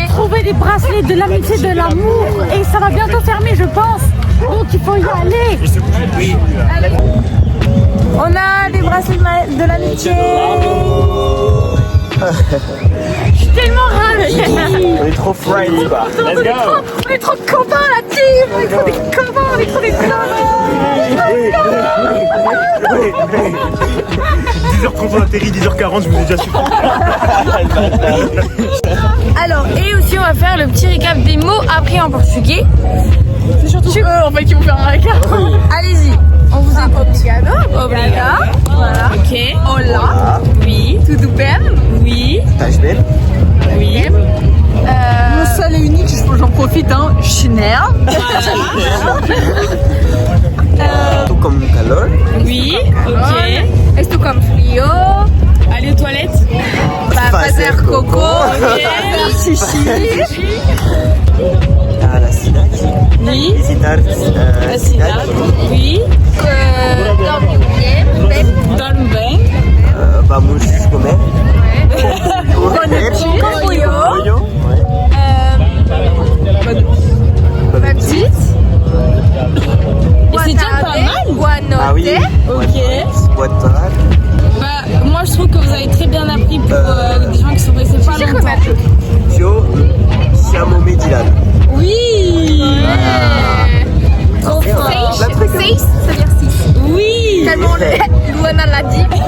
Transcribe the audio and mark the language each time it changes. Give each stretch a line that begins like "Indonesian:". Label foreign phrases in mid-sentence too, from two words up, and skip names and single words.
French: Trouver des bracelets de l'amitié, de l'amour, et ça va bientôt fermer, je pense. Donc il faut y aller. on a des bracelets de l'amitié. Je suis tellement ravie. On est trop fried quoi.
English: Let's go.
French: On est trop copains la team. On est trop des copains, on est trop des copains. 10h30 on atterrit, 10h40, je vous ai déjà su. Alors, et aussi on va faire le petit récap des mots appris en portugais. C'est surtout eux en fait qui vont faire un récap. Allez-y, on vous écoute.
Portuguese: Obrigado. Obrigada. Voilà.
French: Ok.
Portuguese: Olá.
French: Oui.
Portuguese: Tudo bem?
French: Oui.
Portuguese: Tá bem?
French: Oui. Mon seul et unique, j'en profite, hein. Chanel.
Portuguese: Tô com calor.
French: Oui. Ok.
Portuguese: Estou com frio.
French: Allez aux toilettes.
Portuguese: Vai fazer cocô.
French: Ok.
Portuguese: Xixi.
French: À la cidade. Oui.
Portuguese: Visitar La cidade. Oui. Dorme bem. Vamos comer. Comboio.
French: Bonne Petite. Et c'est déjà pas mal.
Portuguese: Boa noite.
French: Ah oui. Ok.
Portuguese: Boa tarde.
French: Bah, moi je trouve que vous avez très bien appris pour des gens qui sont restés pas longtemps.
Portuguese: Eu chamo Medilan.
French: Oui. Trop fort. 6, ça veut dire 6. Oui. Tellement Luana l'a dit.